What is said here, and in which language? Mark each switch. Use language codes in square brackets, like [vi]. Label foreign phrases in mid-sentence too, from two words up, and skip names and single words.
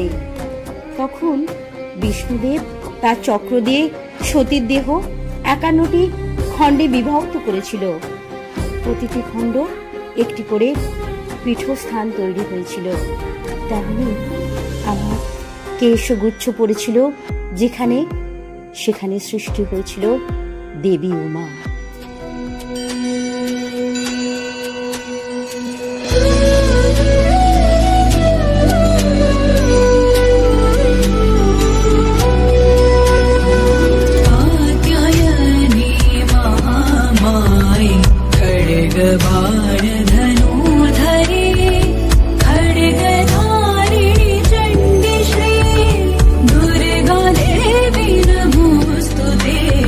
[bn] তখন বিষ্ণুদেব তার চক্র দিয়ে সতীর দেহ 51টি খণ্ডে বিভক্ত করেছিল। প্রতিটি খণ্ড একটি করে পীঠস্থান তৈরি হয়েছিল। তেমনি আমার কেশগুচ্ছ পড়েছিল যেখানে, সেখানে সৃষ্টি হয়েছিল দেবী উমা। [sa] कात्यायनी महामाये खड्गबाण धनुधरे खड्गधारिणि चण्डी श्री दुर्गा देवी नमोस्तुते।